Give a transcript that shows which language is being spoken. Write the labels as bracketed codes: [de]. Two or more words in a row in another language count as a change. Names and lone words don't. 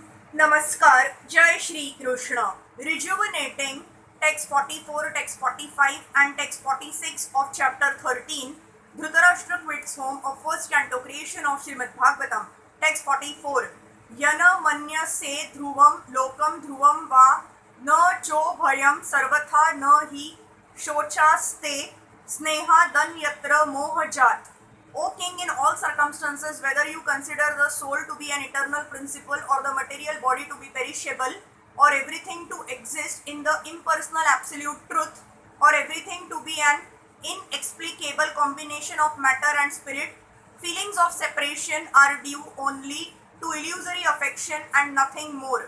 [hi] नमस्कार, जय श्री कृष्ण. [en] Rejuvenating text 44, text 45 and text 46 of chapter 13. Dhritarashtra quits home of first canto, creation of Srimad Bhagavatam. Text 44. [sa] यन मन्य से ध्रुवम् लोकम् ध्रुवम् वा न चो भयम् सर्वथा न हि शोचस्ते स्नेह दन्यत्र मोहजात्. [en] O king, in all circumstances, whether you consider the soul to be an eternal principle or the material body to be perishable, or everything to exist in the impersonal absolute truth, or everything to be an inexplicable combination of matter and spirit, feelings of separation are due only to illusory affection and nothing more.